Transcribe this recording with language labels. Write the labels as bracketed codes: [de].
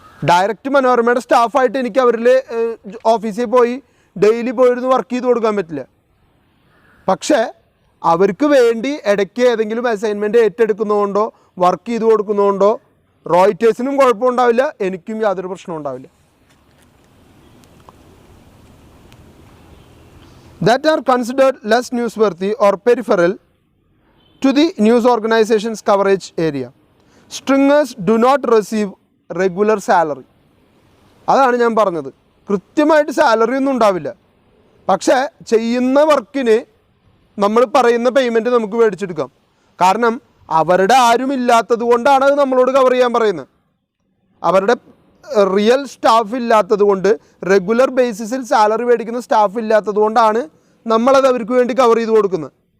[ml] Direct മനോരമയുടെ സ്റ്റാഫായിട്ട് എനിക്ക് അവരിൽ ഓഫീസിൽ പോയി ഡെയിലി പോയിരുന്ന് വർക്ക് ചെയ്ത് കൊടുക്കാൻ പറ്റില്ല. പക്ഷേ അവർക്ക് വേണ്ടി ഇടയ്ക്ക് ഏതെങ്കിലും അസൈൻമെൻറ്റ് ഏറ്റെടുക്കുന്നതുകൊണ്ടോ വർക്ക് ചെയ്ത് കൊടുക്കുന്നതുകൊണ്ടോ റോയിറ്റേഴ്സിനും കുഴപ്പമുണ്ടാവില്ല, എനിക്കും യാതൊരു പ്രശ്നവും ഉണ്ടാവില്ല. [en] that are considered less newsworthy or peripheral to the news organization's coverage area. Stringers do not receive regular salary. [ml] അതാണ് ഞാൻ പറഞ്ഞത്. കൃത്യമായിട്ട് സാലറി ഒന്നും ഉണ്ടാവില്ല. പക്ഷേ ചെയ്യുന്ന വർക്കിന് നമ്മൾ പറയുന്ന പേയ്മെൻറ്റ് നമുക്ക് മേടിച്ചെടുക്കാം. കാരണം അവരുടെ ആരുമില്ലാത്തത് കൊണ്ടാണ് അത് നമ്മളോട് കവർ ചെയ്യാൻ പറയുന്നത്. അവരുടെ റിയൽ സ്റ്റാഫ് ഇല്ലാത്തത് കൊണ്ട്, റെഗുലർ ബേസിസിൽ സാലറി മേടിക്കുന്ന സ്റ്റാഫ് ഇല്ലാത്തത് കൊണ്ടാണ് നമ്മളത് അവർക്ക് വേണ്ടി കവർ ചെയ്ത് കൊടുക്കുന്നത്.